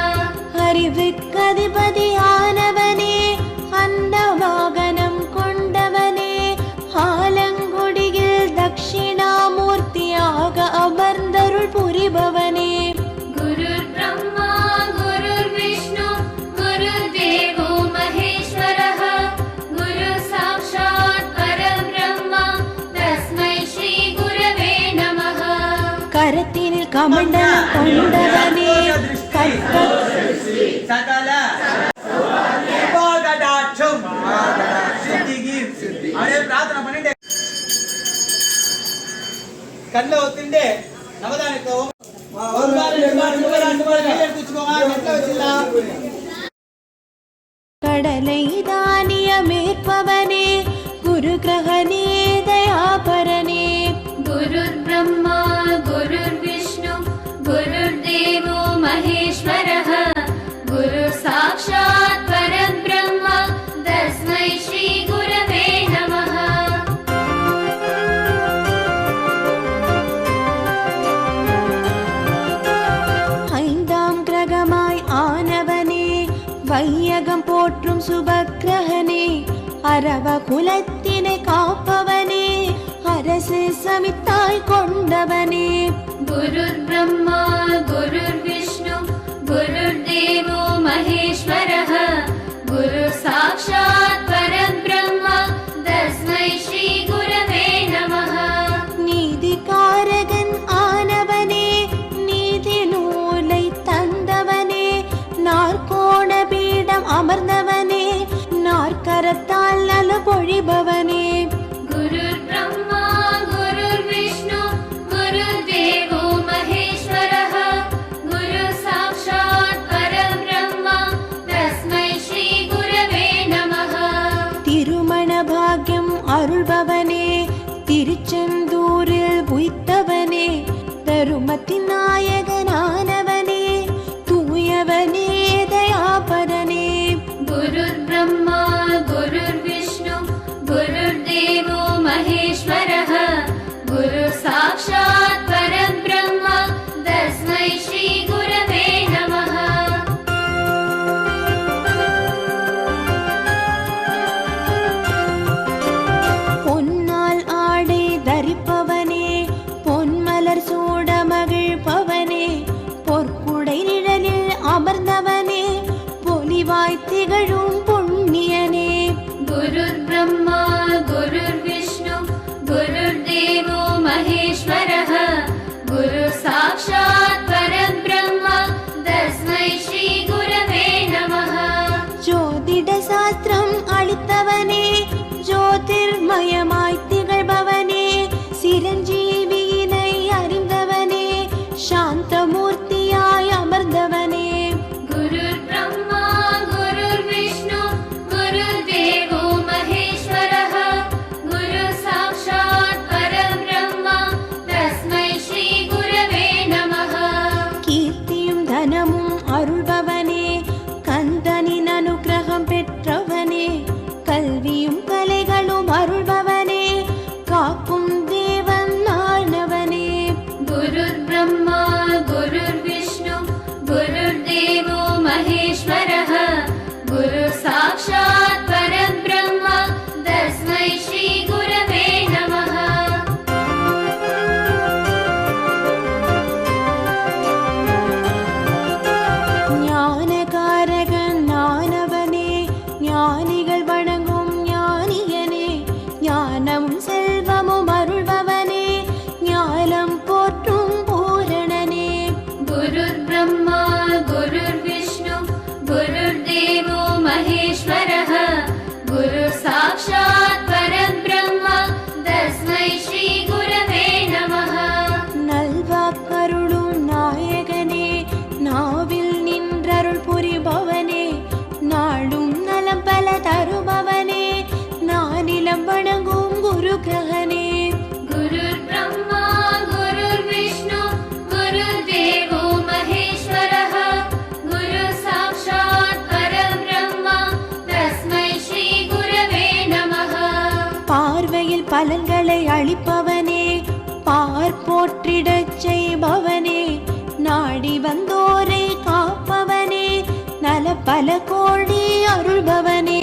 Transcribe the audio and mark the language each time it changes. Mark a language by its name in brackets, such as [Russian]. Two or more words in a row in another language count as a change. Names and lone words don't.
[Tamil] அறிவுக்கதிபதியானவனே அன்னவாகனம் கொண்டவனே ஆலங்குடியில் தட்சிணாமூர்த்தியாக அமர்ந்தருள் புரிபவனே [Sanskrit] गुरुर्ब्रह्मा गुरुर्विष्णु गुरुर्देवो महेश्वरः गुरु साक्षात् परब्रह्म तस्मै श्री गुरवे नमः [Tamil] கரத்தினில் கமண்டலம் கொண்டவனே கற்ப சகல உபாகடாட்சம் சித்திகி அப்படியே பிரார்த்தனை பண்ணிட்டு கண்ணில் ஒத்திண்டு நவதானியத்தை ஒரு வாரம் 2 வாரம் 3 வாரம் 2 வாரம் கையில் எடுத்து வச்சுக்கோங்க கண்ணில் வச்சிடலாம் கடலை தானியமேற்பவனே குரு கிரகணே தயாபரனே [Sanskrit] गुरुर्ब्रह्मा गुरुर्विष्णु गुरुर्देवो महेश्वरः गुरु साक्षात् परब्रह्म तस्मै श्री गुरवे नमः [Tamil] ஐந்தாம் கிரகமாய் ஆனவனே வையகம் போற்றும் சுபக்கிரகனே அரவ குலத்தினை காப்பவனே அரசு சமித்தாய் கொண்டவனே [Sanskrit] गुरुर्ब्रह्मा गुरुर्विष्णु गुरुर्देवो महेश्वरः गुरु साक्षात् परब्रह्म तस्मै श्री गुरवे नमः [Tamil] நீதிகாரகன் ஆனவனே நீதி நூலை தந்தவனே நாற்கோண பீடம் அமர்ந்தவனே பொழிபவனே. [Sanskrit] गुरुर् ब्रह्मा गुरुर् विष्णु गुरुर्देवो महेश्वरः गुरु साक्षात् परब्रह्म तस्मै श्री गुरवे नमः. [Tamil] திருமண பாக்யம் அருள்பவனே, திருச்செந்தூரில் உய்த்தவனே, தருமத்தின் நாயகனானவனே, தூயவனே தயாபரனே. [Sanskrit] गुरुर् ब्रह्मा गुरुर् विष्णु गुरुर्देवो महेश्वरः गुरु साक्षात् परब्रह्म तस्मै श्री गुरवे नमः. [Tamil] பொன்னால் ஆடை தரிப்பவனே, பொன்மலர் சூட மகிழ்பவனே, பொற்குடை நிழலில் அமர்ந்தவனே, பொலிவாய் திகழும் புண்ணியனே. [Sanskrit] गुरुर् ब्रह्मा गुरुर् विष्णु गुरुर्देवो महेश्वरः गुरु साक्षात् परब्रह्म तस्मै श्री गुरवे नमः. [Tamil] ஜோதிட சாஸ்திரம் அளித்தவனே, ஜோதிர்மயமாய் திகழ்பவனே, சிரஞ்சீவியினை அறிந்தவனே, சாந்தமூர்த்தியாய் அமர்ந்தவனே. [Sanskrit] गुरुर् ब्रह्मा गुरुर् विष्णु गुरुर्देवो महेश्वरः गुरु साक्षात् परब्रह्म तस्मै श्री गुरवे नमः. [Tamil] கீர்த்தியும் தனமும் அருள்பவனே, கந்தனின் அனுக்கிரகம் பெற்றவனே, கல்வியும் கலைகளும் அருள்பவனே, காக்கும் தேவன் ஆனவனே. [Sanskrit] गुरुर् ब्रह्मा गुरुर् विष्णु गुरुर्देवो महेश्वरः गुरु साक्षात् परब्रह्म तस्मै श्री गुरवे नमः. [Tamil] ஞானகாரகன் ஆனவனே, ஞானிகள் வணங்கும் ஞானியனே, ஞானமும் செல்வமும் அருள்பவனே, ஞானம் போற்றும் பூரணனே. [Sanskrit] गुरुर् ब्रह्मा गुरुर् विष्णु गुरुर्देवो महेश्वरः गुरु साक्षात् परब्रह्म तस्मै श्री गुरवे नमः. [Tamil] நல்வாக்கருளும் நாயகனே, நாவில் நின்றருள் புரிபவனே, நாடும் நலம் பல தருபவனே, நானிலம் வணங்கும் குரு கிரகனே. [Sanskrit] गुरुर् ब्रह्मा गुरुर् विष्णु गुरुर्देवो महेश्वरः गुरु साक्षात् परब्रह्म तस्मै श्री गुरवे नमः. [Tamil] பார்வையில் பலன்களை அளிப்பவனே, பார்ப்போற்றிடச் செய்பவனே, நாடி வந்தோரை காப்பவனே, நல பல கோடி அருள்பவனே.